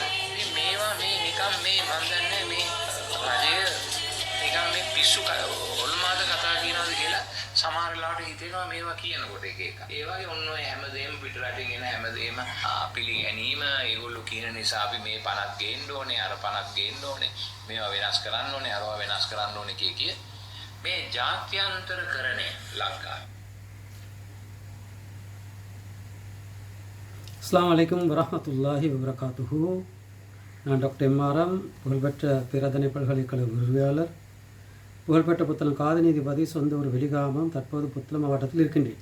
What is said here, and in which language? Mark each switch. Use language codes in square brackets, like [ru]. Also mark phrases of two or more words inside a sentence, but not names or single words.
[si] ඉතින් මේවා මේ නිකම් මේ මන් දන්නේ මේ රජය නිකම් මේ පිස්සු ඔල්මාද කතා කියනවාද කියලා සමහර වෙලාවට හිතෙනවා මේවා කියනකොට එක ඒ වගේ ඔන්න ඔය හැමදේම පිටරටින් එන හැමදේම පිළිගැනීම ඒගොල්ලෝ කියන නිසා අපි මේ පණක් ගේන්න ඕනේ අර පණක් ගේන්න ඕනේ මේවා වෙනස් කරන්න ඕනේ අරවා වෙනස් කරන්න ඕනේ කිය මේ ජාත්‍යන්තරකරණය ලංකාවේ. [ar] السلام عليكم ورحمة الله وبركاته. [ta] நான் டாக்டர் எம்ஆர்எம், புகழ்பெற்ற பேராதனை பல்கலைக்கழக உரிமையாளர், புகழ்பெற்ற புத்தளம் காதநீதிபதி, சொந்த ஒரு வெளிகாமம், தற்போது புத்தளம் மாவட்டத்தில் இருக்கின்றேன்.